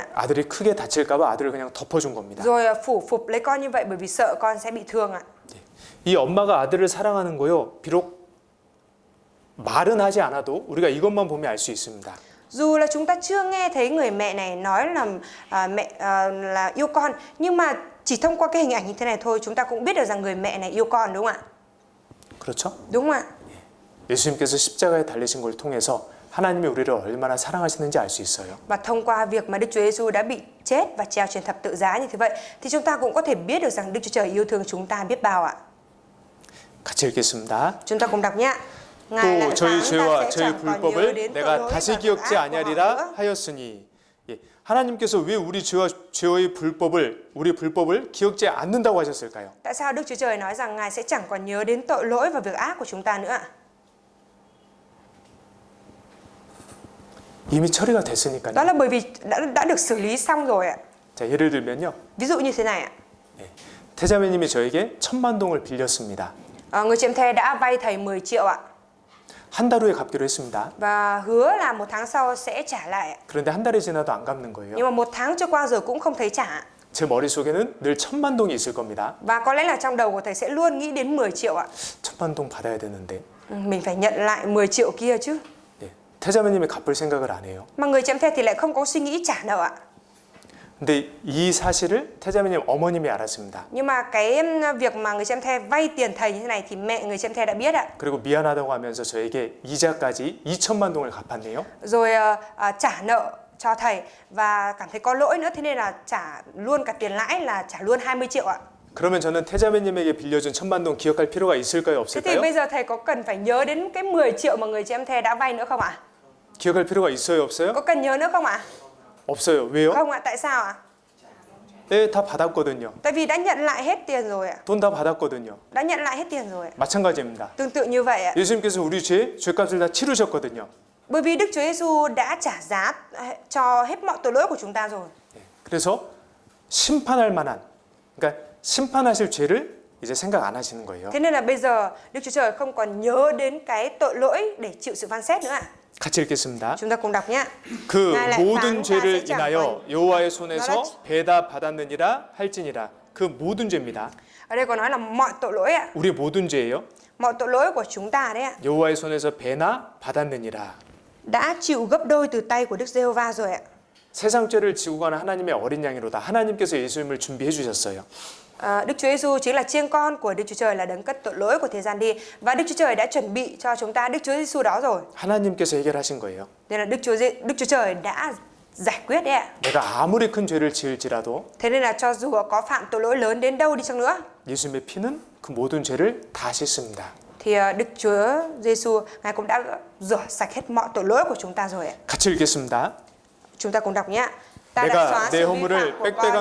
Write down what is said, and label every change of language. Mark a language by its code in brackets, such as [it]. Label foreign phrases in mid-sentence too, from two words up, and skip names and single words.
[ko] 아들이 크게 다칠까봐 아들을 그냥 덮어준 겁니다. [vi] Rồi phủ phục lấy con như vậy bởi vì sợ con sẽ bị thương ạ. [ko] 이 엄마가 아들을 사랑하는 거요. 비록 말은 하지 않아도 우리가 이것만 보면 알 수 있습니다. [vi] Dù là chúng ta chưa nghe thấy người mẹ này nói là mẹ là yêu con, nhưng mà chỉ thông qua cái hình ảnh như thế này thôi chúng ta cũng biết được rằng người mẹ này yêu con đúng không ạ? [ko] 그렇죠? [vi] Đúng không ạ? [ko] 예수님께서 십자가에 달리신 걸 통해서 하나님이 우리를 얼마나 사랑하시는지 알 수 있어요. [vi] Và thông qua việc mà Đức Chúa Giêsu đã bị chết và treo trên thập tự giá như thế vậy thì chúng ta cũng có thể biết được rằng Đức Chúa Trời yêu thương chúng ta biết bao ạ. [ko] 같이 읽겠습니다. [vi] Chúng ta cùng đọc nhé. [ko] 또 저희 죄와 저희 불법을 내가 다시 기억지 아니하리라 하였으니 예, 하나님께서 왜 우리 죄와 죄의 불법을 우리 불법을 기억지 않는다고 하셨을까요? [vi] Tại sao Đức Chúa Trời nói rằng Ngài sẽ chẳng còn nhớ đến tội lỗi và việc ác của chúng ta nữa ạ? [ko] 이미 처리가 됐으니까요. [vi] Đó là bởi vì đã được xử lý xong rồi ạ. [ko] 자, 예를 들면요. [vi] Ví dụ như thế này ạ. [ko] 태자매님이 저에게 1,000만 동을 빌렸습니다. [vi] Người chị em thê đã vay thầy 10 triệu ạ. [ko] 한 달 후에 갚기로 했습니다. [vi] Và hứa là 1 tháng sau sẽ trả lại ạ. [ko] 그런데 한 달이 지나도 안 갚는 거예요. [vi] Nhưng mà 1 tháng trôi qua rồi cũng không thấy trả. [ko] 제 머릿속에는 늘 1000만 동이 있을 겁니다. [vi] Và có lẽ là trong đầu của thầy sẽ luôn nghĩ đến 10 triệu ạ. [ko] 1000만 동 받아야 되는데 [vi] Mình phải nhận lại 10 triệu kia chứ. [ko] 예, 태자매님이 갚을 생각을 안 해요. [vi] Mà người chị em thê thì lại không có suy nghĩ trả nợ ạ. [ko] 근데 이 사실을 태자매님 어머님이 알았습니다. [vi] Nhưng mà cái việc mà người chị em thê vay tiền thầy như thế này thì mẹ người chị em thê đã biết ạ. [ko] 그리고 미안하다고 하면서 저에게 이자까지 2000만 동을 갚았네요. [vi] Rồi trả nợ cho thầy và cảm thấy có lỗi nữa, thế nên là trả luôn cả tiền lãi, là trả luôn 20 triệu ạ. [ko] 그러면 저는 태자매님에게 빌려준 1000만 동 기억할 필요가 있을까요, [vi] Thế thì [ko] 없을까요? [vi] bây giờ thầy có cần phải nhớ đến cái 10 triệu mà người chị em thê đã vay nữa không ạ? [ko] 기억할 필요가 있어요, 없어요? [vi] Có cần nhớ nữa không ạ? [ko] 없어요. 왜요? [vi] Không ạ, tại sao ạ? [ko] 네, 다 받았거든요. [vi] Tại vì đã nhận lại hết tiền rồi ạ. [ko] 돈 다 받았거든요. [vi] Đã nhận lại hết tiền rồi ạ. [ko] 마찬가지입니다. [vi] Tương tự như vậy ạ. [ko] 예수님께서 우리 죄값을 다 치르셨거든요. [vi] Bởi vì Đức Chúa Giêsu đã trả giá cho hết mọi tội lỗi của chúng ta rồi. [ko] 그래서 심판할 만한, 그러니까 심판하실 죄를 이제 생각 안 하시는 거예요. [vi] Thế nên là bây giờ Đức Chúa Trời không còn nhớ đến cái tội lỗi để chịu sự phán xét nữa ạ. [ko] 같이 읽겠습니다. [vi] Chúng ta cùng đọc nhé. [ko] 그 [vi] ngài lại [ko] 모든 [vi] phán ta [ko] 죄를 [vi] sẽ chẳng [ko] 인하여 [vi] còn- [ko] 여호와의 손에서 배다 받았느니라 할지니라. 그 모든 죄입니다. [vi] Ở đây có nói là mọi tội lỗi ạ. [ko] 우리 모든 죄예요. [vi] Mọi tội lỗi của chúng ta đấy ạ. [ko] 여호와의 손에서 배나 받았느니라. [vi] Đã chịu gấp đôi từ tay của Đức Giê-hô-va rồi ạ. [ko] 세상 죄를 지고 가는 하나님의 어린 양이로다. 하나님께서 예수님을 준비해 주셨어요. [vi] Đức Chúa Giêsu chính là chiên con của Đức Chúa Trời, là đấng cất tội lỗi của thế gian đi, và Đức Chúa Trời đã chuẩn bị cho chúng ta Đức Chúa Giêsu đó rồi. [ko] 하나님께서 해결하신 거예요. [vi] Nên là Đức Chúa Trời đã giải quyết đấy ạ. [ko] 내가 아무리 큰 죄를 지을지라도 [vi] Thế nên là cho dù có phạm tội lỗi lớn đến đâu đi chăng nữa [ko] 예수님의 피는 그 모든 죄를 다 씻습니다. [vi] thì Đức Chúa Giêsu ngài cũng đã rửa sạch hết mọi tội lỗi của chúng ta rồi ạ. [ko] 같이 읽겠습니다. [vi] Chúng ta cùng đọc nhé. Ta đã [ko] 내가 [vi] xóa [ko] 내 [vi] sự vi [ko] 허물을 [vi] phạm của con [ko] 빽빽한